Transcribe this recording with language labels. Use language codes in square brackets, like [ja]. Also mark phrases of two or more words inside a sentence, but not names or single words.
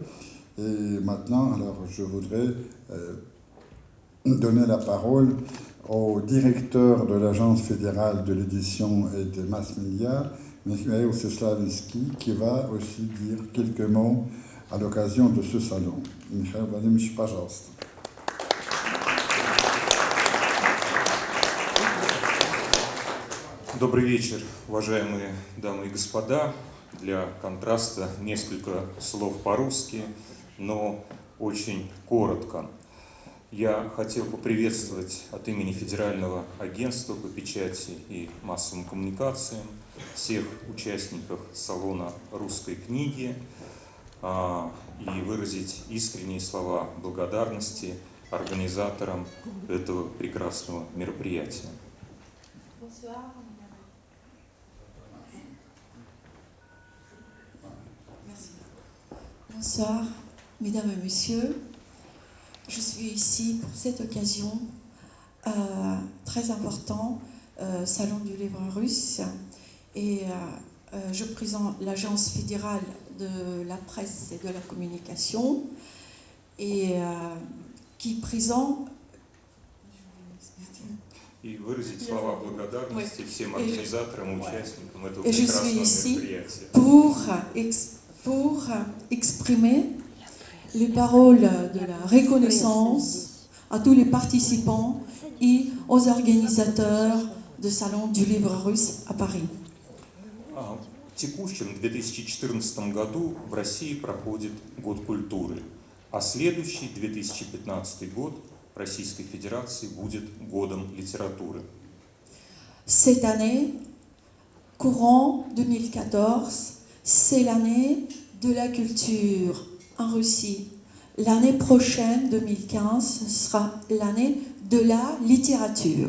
[fr] Et maintenant, alors, je voudrais donner la parole au directeur de l'Agence fédérale de l'édition et des mass médias, Mikhail Seslavinsky, qui va aussi dire quelques mots à l'occasion de ce salon. [ru] Mikhail Vladimirovич, пожалуйста. Добрый вечер, уважаемые дамы и господа. Для контраста несколько слов по-русски, но очень коротко. Я хотел поприветствовать от имени Федерального агентства по печати и массовым коммуникациям всех участников салона русской книги и выразить искренние слова благодарности организаторам этого прекрасного мероприятия. [fr] Bonsoir, mesdames et messieurs. Je suis ici pour cette occasion très importante, Salon du livre russe, et je présente l'Agence fédérale de la presse et de la communication, et qui présente... [ru] И выразить слова благодарности всем организаторам и участникам этого [fr] Et je [ru] прекрасного [fr] suis ici [ru] мероприятия. [fr] pour exprimer les paroles de la reconnaissance à tous les participants et aux organisateurs du Salon du livre russe à Paris. [ru] В текущем 2014 году в России проходит Год культуры, а следующий 2015 год в Российской Федерации будет Годом литературы. [fr] Cette année, courant 2014, c'est l'année de la culture en Russie. L'année prochaine, 2015, sera l'année de la littérature.